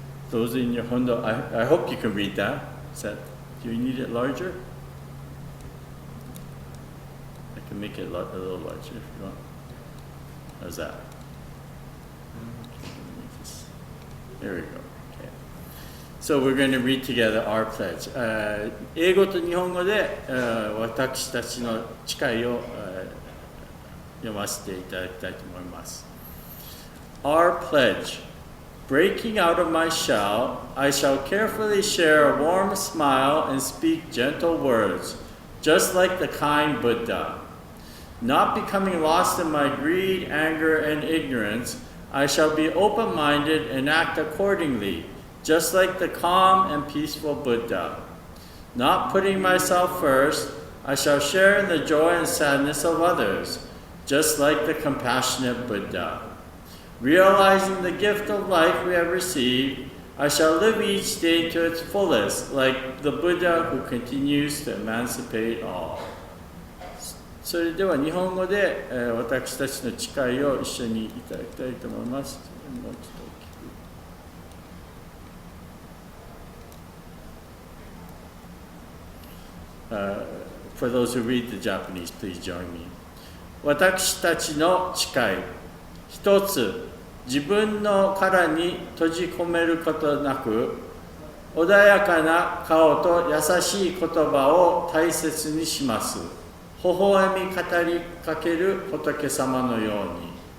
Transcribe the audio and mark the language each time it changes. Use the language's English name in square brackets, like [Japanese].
[English] Those in your hondo, I hope you can read that. Do you need it larger? I can make it a little larger if you want. How's that? There we go. Okay. So we're going to read together our pledge. [Japanese] 英語と日本語で私たちの誓いを読ませていただきたいと思います。 [English] Our pledge. Breaking out of my shell, I shall carefully share a warm smile and speak gentle words, just like the kind Buddha. Not becoming lost in my greed, anger, and ignorance, I shall be open-minded and act accordingly, just like the calm and peaceful Buddha. Not putting myself first, I shall share in the joy and sadness of others, just like the compassionate Buddha. Realizing the gift of life we have received, I shall live each day to its fullest, like the Buddha who continues to emancipate all. [Japanese] それでは日本語で、私たちの誓いを一緒にいただきたいと思います。もうちょっと [English] For those who read the Japanese, please join me. [Japanese] 私たちの誓い。一つ、自分の殻に閉じ込めることなく、穏やかな顔と優しい言葉を大切にします。微笑み語りかける仏様のように。